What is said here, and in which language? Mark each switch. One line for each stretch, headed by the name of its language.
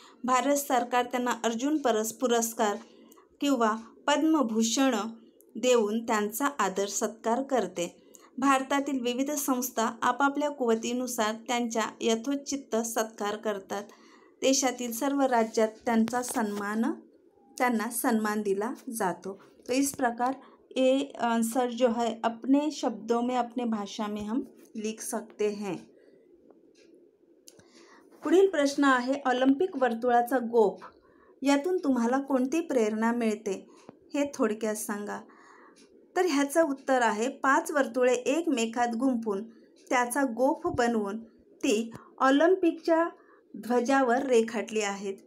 Marathi: भारत सरकार त्यांना अर्जुन पुरस्कार किंवा पद्मभूषण देऊन त्यांचा आदर सत्कार करते। भारतातील विविध संस्था आपापल्या कुवतीनुसार त्यांचा यथोचित सत्कार करतात। देशातील सर्व राज्यात त्यांना सन्मान दिला जातो।
Hindi: तो इस प्रकार ये आंसर जो है अपने शब्दों में, अपने भाषा में हम लिख सकते हैं।
Marathi: पुढील प्रश्न आहे, ऑलिम्पिक वर्तुळाचा गोफ यातून तुम्हाला कोणती प्रेरणा मिळते हे थोडक्यात सांगा। तर ह्याचं उत्तर आहे, 5 वर्तुळे एकमेकात गुंफून त्याचा गोफ बनवून ती ऑलिम्पिकच्या ध्वजावर रेखाटली आहेत।